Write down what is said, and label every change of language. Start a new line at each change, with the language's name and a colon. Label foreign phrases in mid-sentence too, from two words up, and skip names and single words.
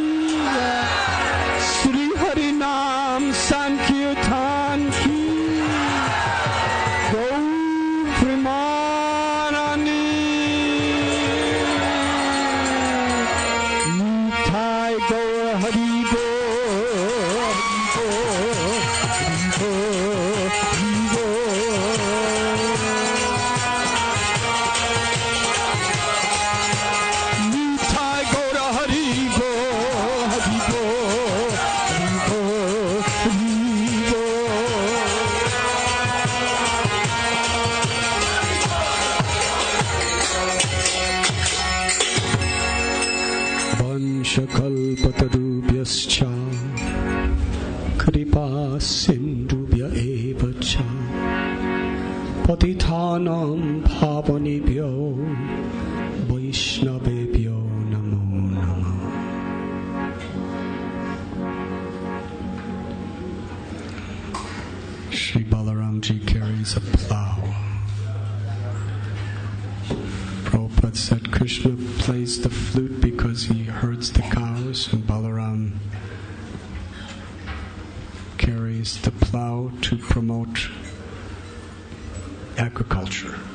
Bangla: শ্রী হরিনাম সংকীর্তন কি গৌর প্রেমানন্দি নিতাই গৌর হরি বো হরি বো হরি বো নিতাই গৌর হরি বো হরি বো হরি বো হরি বো
Sanskrit: वाञ्छाकल्पतरुभ्यश्च कृपासिन्धुभ्य एव च पतितानां पावनेभ्यो वैष्णवेभ्यो नमो नमः
English: Sri Balaramji carries a plow. Prabhupada said Krishna plays the flute because he herds the cows, and Balaram carries the plow to promote agriculture.